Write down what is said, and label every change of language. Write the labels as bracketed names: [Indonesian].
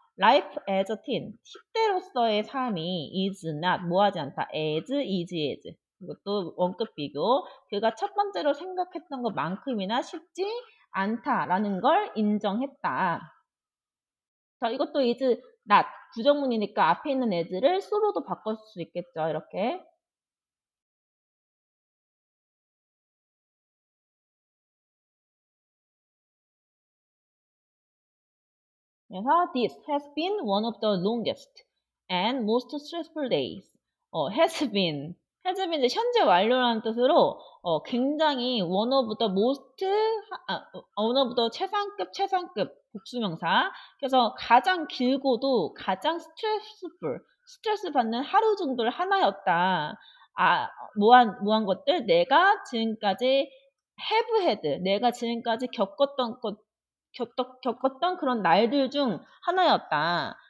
[English] Life as a teen, [Korean] 10대로서의 삶이 [English] is not, [Korean] 뭐하지 않다. as, is. 이것도 원급 비교. 그가 첫 번째로 생각했던 것만큼이나 쉽지 않다라는 걸 인정했다. 자, 이것도 is not, 부정문이니까 앞에 있는 as를 so로도 바꿀 수 있겠죠. 이렇게. [English] 그래서 this has been one of the longest and most stressful days. [Korean] has been 이제 현재 완료라는 뜻으로 굉장히 one of the most, one of the 최상급 복수명사. 그래서 가장 길고도 가장 스트레스 받는 하루 정도를 하나였다. 뭐한 것들, 내가 지금까지 [English] have had, [Korean] 내가 지금까지 겪었던 그런 날들 중 하나였다.